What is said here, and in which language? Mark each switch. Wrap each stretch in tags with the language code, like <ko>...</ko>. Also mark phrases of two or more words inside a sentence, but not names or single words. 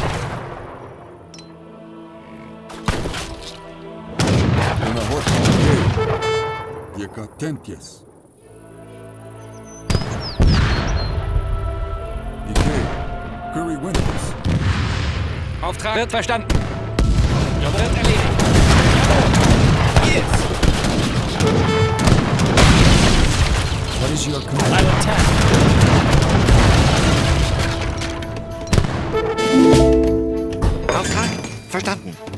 <de>Unahot yeka tempies. Ike. Curry Winters. Auftrag wird verstanden. Jawohl. Wird erledigt.</de> <en>Yes. What is your command? I'll attack.</en> <de>Auftrag verstanden.</de>